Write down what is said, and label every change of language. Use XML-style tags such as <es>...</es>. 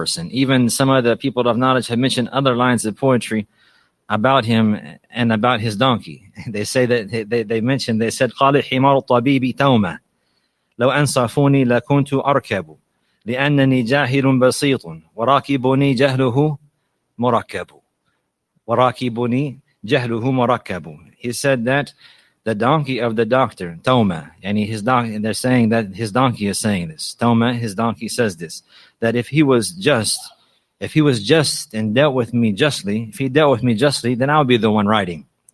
<en>Even some of the people of knowledge have mentioned other lines of poetry about him and about his donkey. They say that they mentioned, they said,</en> <ar>قال حمار الطبيب تومة لو أنصفوني لكنت أركب لأنني جاهل بسيط وراكبني جهله مركب وراكبني جهله مركب.</ar> <en>He said that the donkey of the doctor, Toma, and they're saying that his donkey is saying this. Toma, his donkey says this, that if he was just and dealt with me justly, if he dealt with me justly, then I'll be the one riding.</en>